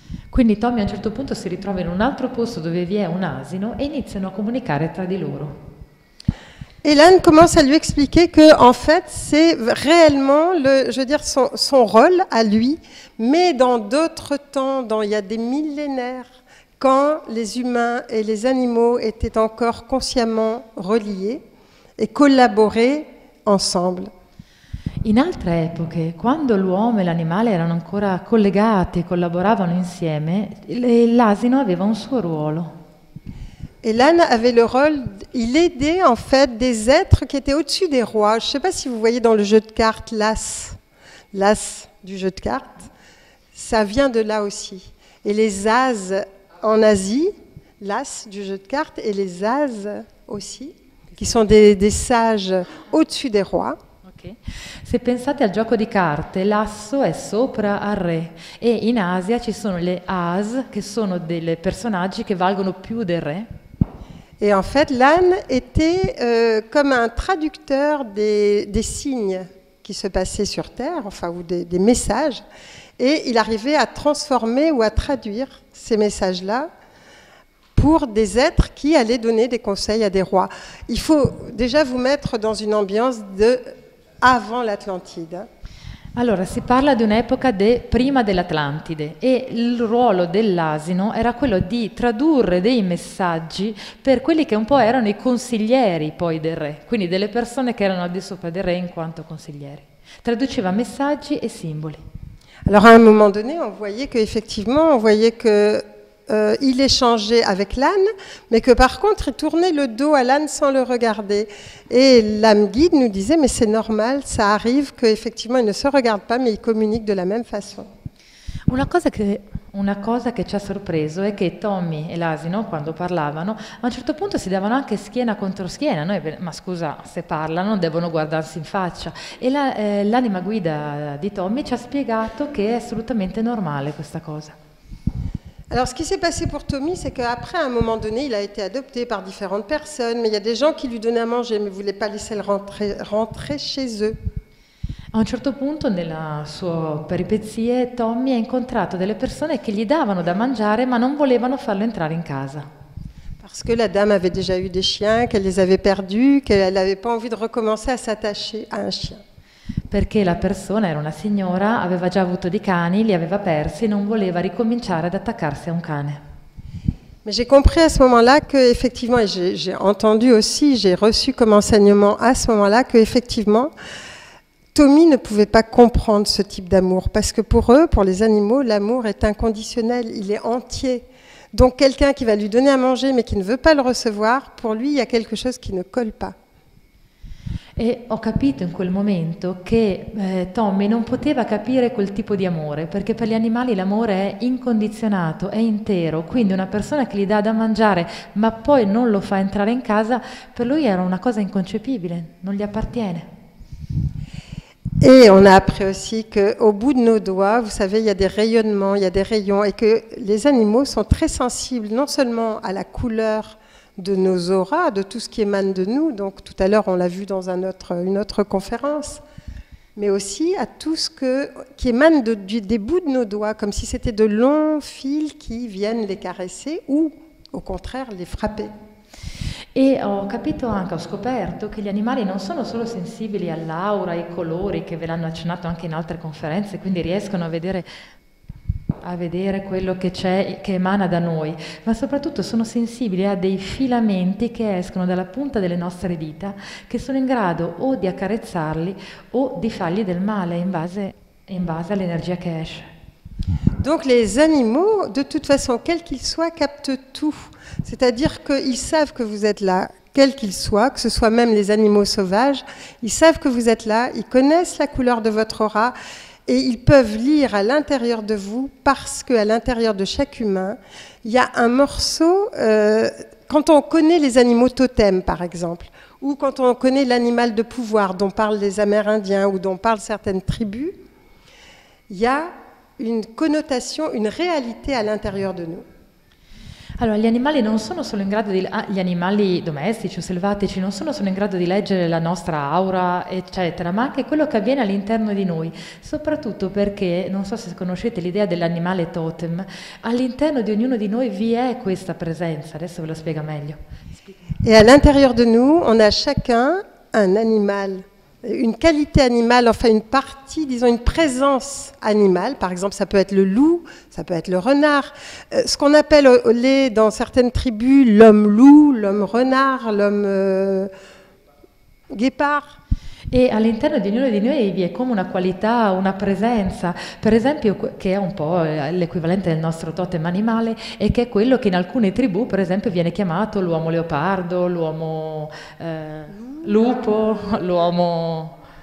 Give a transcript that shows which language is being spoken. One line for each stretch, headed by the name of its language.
Italian: Quindi Tommy a un certo punto si ritrova in un altro posto dove vi è un asino e iniziano a comunicare tra di loro.
French: Et l'âne commence à lui expliquer que, en fait, c'est réellement son rôle à lui, mais dans d'autres temps, il y a des millénaires, quand les humains et les animaux étaient encore consciemment reliés e collaboraient ensemble.
Italian: In altre epoche, quando l'uomo e l'animale erano ancora collegati e collaboravano insieme, l'asino aveva un suo ruolo.
French: Et l'âne avait le rôle, il aidait en fait des êtres qui étaient au-dessus des rois. Je ne sais pas si vous voyez dans le jeu de cartes l'as. L'as, du jeu de cartes, ça vient de là aussi. Et les as en Asie, l'as du jeu de cartes, et les as aussi, qui sont des sages au-dessus des rois. Ok.
Italian: Se pensate al gioco di carte, l'asso è sopra al re e in Asia ci sono le as, che sono dei personaggi che valgono più del re.
French: Et en fait, l'âne était comme un traducteur des signes qui se passaient sur Terre, enfin, ou des messages, et il arrivait à transformer ou à traduire ces messages-là pour des êtres qui allaient donner des conseils à des rois. Il faut déjà vous mettre dans une ambiance de avant l'Atlantide.
Italian: Allora, si parla di un'epoca prima dell'Atlantide e il ruolo dell'asino era quello di tradurre dei messaggi per quelli che un po' erano i consiglieri poi del re, quindi delle persone che erano al di sopra del re in quanto consiglieri. Traduceva messaggi e simboli.
French: Alors à un moment donné, on voyait que il échangeait avec l'âne, mais que par contre, il tournait le dos à l'âne sans le regarder. Et l'âme guide nous disait, mais c'est normal, ça arrive qu'effectivement, ils ne se regardent pas, mais ils communiquent de la même façon.
Italian: Una cosa che ci ha sorpreso è che Tommy e l'asino, quando parlavano, a un certo punto si davano anche schiena contro schiena. Ma scusa, se parlano devono guardarsi in faccia. E l'anima guida di Tommy ci ha spiegato che è assolutamente normale questa cosa.
French: Alors, ce qui s'est passé pour Tommy, c'est qu'après, à un moment donné, il a été adopté par différentes personnes, mais il y a des gens qui lui donnaient à manger, mais ne voulaient pas laisser le rentrer chez eux.
Italian: A un certo punto, nella sua peripezie, Tommy ha incontrato delle persone che gli davano da mangiare, ma non volevano farlo entrare in casa.
French: Parce que la dame avait déjà eu des chiens, qu'elle les avait perdus, qu'elle n'avait pas envie de recommencer à s'attacher à un chien.
Italian: Perché la persona era una signora, aveva già avuto dei cani, li aveva persi e non voleva ricominciare ad attaccarsi a un cane.
French: Mais j'ai compris à ce moment-là qu'effectivement, et j'ai entendu aussi, j'ai reçu comme enseignement à ce moment-là qu'effectivement, Tommy ne pouvait pas comprendre ce type d'amour, parce que pour eux, pour les animaux, l'amour est inconditionnel, il est entier. Donc quelqu'un qui va lui donner à manger mais qui ne veut pas le recevoir, pour lui, il y a quelque chose qui ne colle pas.
Italian: E ho capito in quel momento che Tommy non poteva capire quel tipo di amore, perché per gli animali l'amore è incondizionato, è intero, quindi una persona che gli dà da mangiare ma poi non lo fa entrare in casa, per lui era una cosa inconcepibile, non gli appartiene.
French: Et on a appris aussi qu'au bout de nos doigts, vous savez, il y a des rayonnements, il y a des rayons, et que les animaux sont très sensibles non seulement à la couleur de nos auras, de tout ce qui émane de nous, donc tout à l'heure on l'a vu dans une autre conférence, mais aussi à tout ce qui émane des bouts de nos doigts, comme si c'était de longs fils qui viennent les caresser ou au contraire les frapper.
Italian: E ho capito anche, ho scoperto che gli animali non sono solo sensibili all'aura, ai colori, che ve l'hanno accennato anche in altre conferenze, quindi riescono a vedere quello che c'è, che emana da noi, ma soprattutto sono sensibili a dei filamenti che escono dalla punta delle nostre dita, che sono in grado o di accarezzarli o di fargli del male in base all'energia che esce.
French: Donc les animaux, de toute façon, quels qu'ils soient, captent tout. C'est-à-dire qu'ils savent que vous êtes là, quels qu'ils soient, que ce soit même les animaux sauvages, ils savent que vous êtes là, ils connaissent la couleur de votre aura et ils peuvent lire à l'intérieur de vous parce qu'à l'intérieur de chaque humain, il y a un morceau, quand on connaît les animaux totems par exemple, ou quand on connaît l'animal de pouvoir dont parlent les Amérindiens ou dont parlent certaines tribus, il y a une connotation, une réalité à l'intérieur de nous.
Italian: Allora, gli animali non sono solo in grado gli animali domestici o selvatici non sono solo in grado di leggere la nostra aura, eccetera, ma anche quello che avviene all'interno di noi, soprattutto perché, non so se conoscete l'idea dell'animale totem, all'interno di ognuno di noi vi è questa presenza, adesso ve lo spiego meglio.
French: Et à l'intérieur de nous, on a chacun un animal, une qualité animale, enfin une partie, disons une présence animale. Par exemple, ça peut être le loup, ça peut être le renard. Ce qu'on appelle dans certaines tribus l'homme loup, l'homme renard, l'homme guépard.
Italian: E all'interno di ognuno di noi vi è come una qualità, una presenza, per esempio, che è un po' l'equivalente del nostro totem animale e che è quello che in alcune tribù, per esempio, viene chiamato l'uomo leopardo, l'uomo lupo, l'uomo